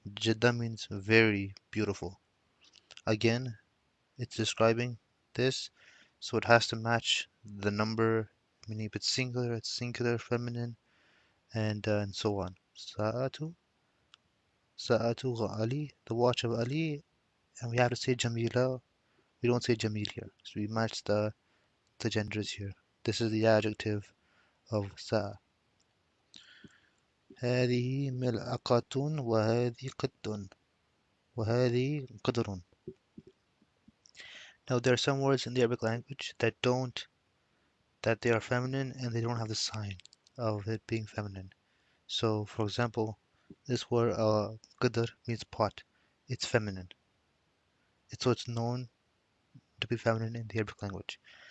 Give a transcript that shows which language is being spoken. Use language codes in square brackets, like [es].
[en] جدا means very beautiful. Again, it's describing this, so it has to match the number, meaning if it's singular, feminine, and so on. Sa'atu, Sa'atu Ali, the watch of Ali, and we have to say Jamila. We don't say Jamil here, so we match the genders here. This is the adjective of Sa'a. [ar] هذه ملعقة وهذه قط وهذه قدر. [en] Now there are some words in the Arabic language that they are feminine and they don't have the sign of it being feminine. So, for example, this word qadr means pot. It's feminine. So it's known to be feminine in the Arabic language.